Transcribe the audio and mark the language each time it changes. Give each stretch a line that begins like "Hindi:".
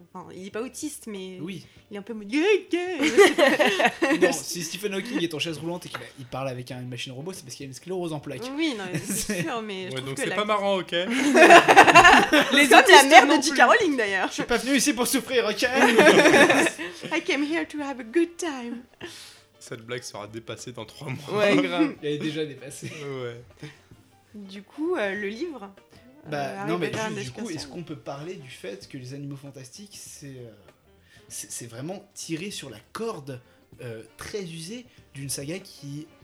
French: Enfin, il est pas autiste, mais oui. Il est un peu modique. Si Stephen Hawking est en chaise roulante et qu'il parle avec une machine robot, c'est parce qu'il a une sclérose en plaques. Oui, non, c'est sûr, mais donc que c'est pas marrant, ok. Les autres, la mère de J.K. Rowling, d'ailleurs. Je suis pas venu ici pour souffrir, ok.
English: I came here to have a good time.
French: Cette blague sera dépassée dans 3 mois. Ouais, grave. Elle est déjà dépassée. Ouais. Du coup, le livre. Bah non, mais du coup, est-ce qu'on peut parler du fait que Les Animaux Fantastiques, c'est vraiment tiré sur la corde très usée d'une saga qui...